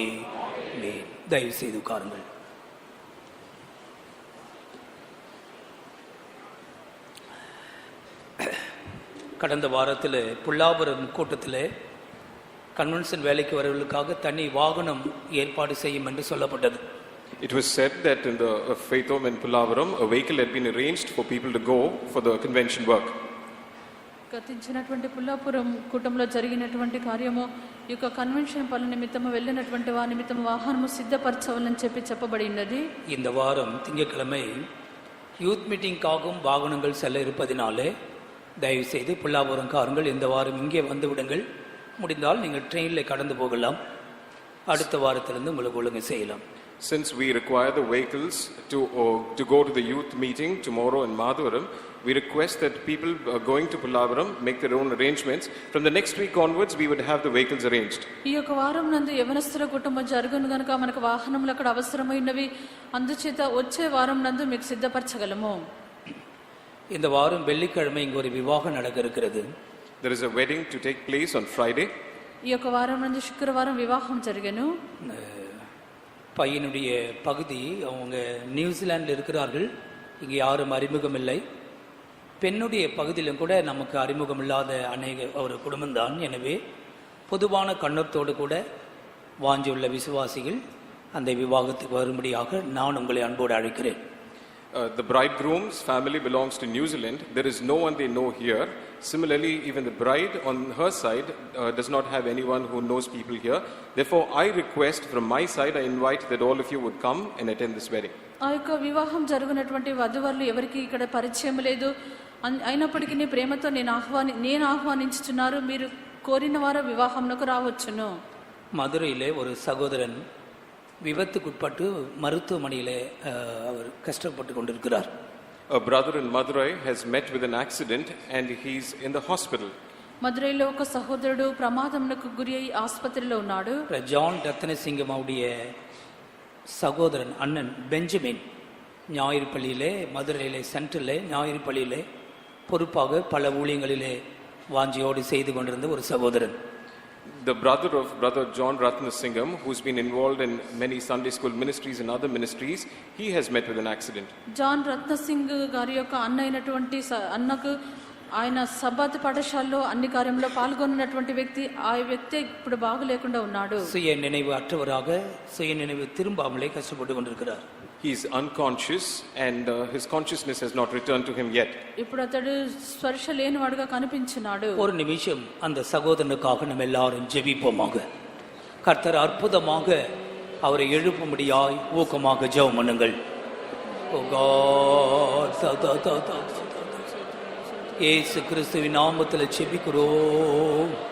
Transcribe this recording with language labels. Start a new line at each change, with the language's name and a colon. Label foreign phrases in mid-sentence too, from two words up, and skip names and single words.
Tamil: தயவு செய்து உட்காருங்கள். கடந்த வாரத்தில் புல்லாபுரம் கூட்டத்தில் கன்வென்ஷன் வேலைக்கு வரவர்களுக்காக தனி வாகனம் ஏற்பாடு செய்யும் என்று சொல்லப்பட்டது.
English: It was said that in the Faith Home in Pullavaram, a vehicle had been arranged for people to go for the convention work.
Telugu: గతించినటువంటి పుల్లాపురం కూటంలో జరిగినటువంటి కార్యము ఈ యొక్క కన్వెన్షన్ పనుల నిమిత్తము వెళ్ళినటువంటి వారి నిమిత్తము వాహనము సిద్ధపరచవాలని చెప్పబడినది.
Tamil: இந்த வாரம் திங்கட்கிழமை யூத் மீட்டிங்காகவும் வாகனங்கள் செல்ல இருப்பதினாலே தயவு செய்து புல்லாபுரம் காரங்கள் இந்த வாரம் இங்கே வந்து விடுங்கள். முடிந்தால் நீங்கள் ட்ரெயினில் கடந்து போகலாம். அடுத்த வாரத்திலிருந்து உங்களுக்கு ஒழுங்கு செய்யலாம்.
English: Since we require the vehicles to go to the youth meeting tomorrow in Madhuvaram, we request that people going to Pullavaram make their own arrangements. From the next week onwards, we would have the vehicles arranged.
Telugu: ఈ యొక్క వారం నందు యవనస్తుల కుటుంబం జరుగును గనుక మనకు వాహనములు అక్కడ అవసరమైనవి. అందుచేత వచ్చే వారం నందు మీకు సిద్ధపరచగలము.
Tamil: இந்த வாரம் வெள்ளிக்கிழமை இங்கு ஒரு விவாகம் நடக்க இருக்கிறது.
English: There is a wedding to take place on Friday.
Telugu: ఈ యొక్క వారం నందు శుక్రవారం వివాహం జరిగెను.
Tamil: பையனுடைய பகுதி அவங்க நியூசிலாண்டில் இருக்கிறார்கள். இங்கே யாரும் அறிமுகம் இல்லை. பெண்ணுடைய பகுதியிலும் கூட நமக்கு அறிமுகம் இல்லாத அநேக ஒரு குடும்பம்தான். எனவே பொதுவான கண்ணோட்டத்தோடு கூட வாஞ்சியுள்ள விசுவாசிகள் அந்த விவாகத்துக்கு வரும்படியாக நான் உங்களை அன்போடு அழைக்கிறேன்.
English: The bridegroom's family belongs to New Zealand. There is no one they know here. Similarly, even the bride on her side does not have anyone who knows people here. Therefore, I request from my side, I invite that all of you would come and attend this wedding.
Telugu: ఆ యొక్క వివాహం జరుగునటువంటి వధువరులు ఎవరికి ఇక్కడ పరిచయం లేదు. అయినప్పటికీ ప్రేమతో నేను ఆహ్వానించుచున్నారు. మీరు కోరిన వారు వివాహంకు రావచ్చును.
Tamil: மதுரையிலே ஒரு சகோதரன் விபத்துக்குட்பட்டு மருத்துவமனையிலே அவர் கஷ்டப்பட்டு கொண்டிருக்கிறார்.
English: A brother in Madurai has met with an accident and he's in the hospital.
Telugu: మదురైలో ఒక సహోదరుడు ప్రమాదంకు గురి అయి ఆసుపత్రిలో ఉన్నాడు.
Tamil: ஜான் ரத்னசிங்கம் அவருடைய சகோதரன் அண்ணன் பெஞ்சமின் ஞாயிறு பள்ளியிலே மதுரையிலே சென்ட்ரலே ஞாயிறு பள்ளியிலே பொறுப்பாக பல ஊழியங்களிலே வாஞ்சியோடு செய்து கொண்டிருந்த ஒரு சகோதரன்.
English: The brother of brother John Ratnasingam, who's been involved in many Sunday school ministries and other ministries, he has met with an accident.
Telugu: జాన్ రత్నసింగ్ గారి యొక్క అన్న అయినటువంటి అన్నకు ఆయన సబ్బాత్ పాఠశాలలో అన్ని కార్యంలో పాల్గొన్నటువంటి వ్యక్తి, ఆ వ్యక్తి ఇప్పుడు బాగులేకుండా ఉన్నాడు.
Tamil: சுய நினைவு அற்றவராக சுய நினைவு திரும்பாமலே கஷ்டப்பட்டு கொண்டிருக்கிறார்.
English: He is unconscious and his consciousness has not returned to him yet.
Telugu: ఇప్పుడు అతడు స్పర్శ లేనివాడుగా కనిపించున్నాడు.
Tamil: ஒரு நிமிஷம் அந்த சகோதரனுக்காக நம்ம எல்லாரும் ஜெபிப்போமாக. கர்த்தர் அற்புதமாக அவரை எழுப்பும்படியாய் ஊக்கமாக ஜெபம் பண்ணுங்கள்.
English: O God,
Tamil: இயேசு கிறிஸ்துவின் நாமத்தில் ஜெபிக்கிறோம்.